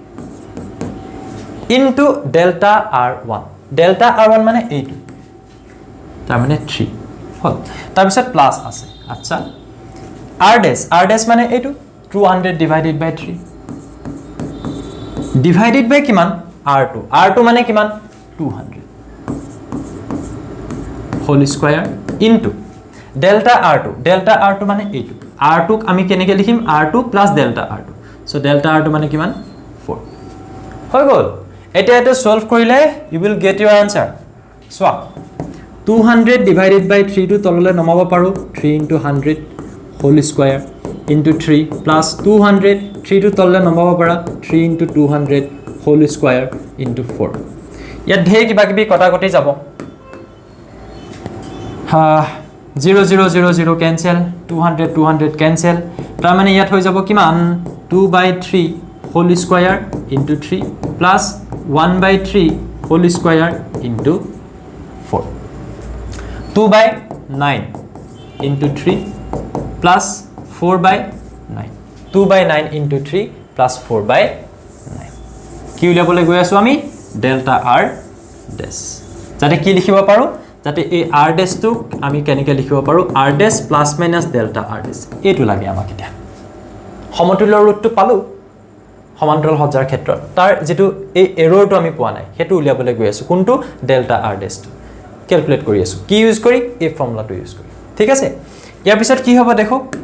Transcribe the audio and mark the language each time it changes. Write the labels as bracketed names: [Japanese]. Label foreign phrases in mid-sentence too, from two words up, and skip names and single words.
[English] into delta r1 [Assamese] মানে এইটো তাৰ মানে 3 হল তাৰ পিছত প্লাস আছে আচ্ছা r ডেছ মানে এইটো 200 [English] divided by 3 divided by [Assamese] কিমান r2 মানে কিমান 200 [English] whole square into delta r2 [Assamese] মানে এইটো r2 আমি কেনেকে লিখিম [English] r2 plus delta r2 so delta [Assamese] r2 মানে কিমান 4 হৈ গল এটা এটা সলভ কৰিলে [English] you will get your answer so 200 divided by 3 [Assamese] to তললে নমাব পাৰো [English] 3 into 100 whole square into 3 plus 200 [Assamese] 3 to তললে নমাব পাৰা [English] 3 into 200 whole square into 4 [Assamese] ইয়াত ঢেৰ কিবা কিবি কটা কটি যাব 0 0 0 0 cancel 200 cancel তাৰ মানে ইয়াত হৈ যাব কিমান [English] 2/3 whole square into 3 plus 1/3 whole square into 4 2/9 into 3 plus 4/9 2/9 into 3 plus 4/9 [Assamese] কি উলিয়াবলৈ গৈ আছো আমি ডেল্টা r ডেছ যাতে কি লিখিব পাৰো যাতে এই r ডেছ টু আমি কেনেকৈ লিখিব পাৰো r ডেছ [English] plus minus delta r dash [Assamese] এটো লাগে আমাক এতিয়া সমতুল্য ৰুটটো পালো সমান্তৰাল সজ্জাৰ ক্ষেত্ৰত তাৰ যেটো এই এৰৰটো আমি পোৱা নাই হেতু উলিয়াবলৈ গৈ আছো কোনটো ডেল্টা r ডেছ টু ক্যালকুলেট কৰি আছো কি ইউজ কৰি এই ফৰ্মুলাটো ইউজ কৰি ঠিক আছে ইয়াৰ পিছত কি হ'ব দেখো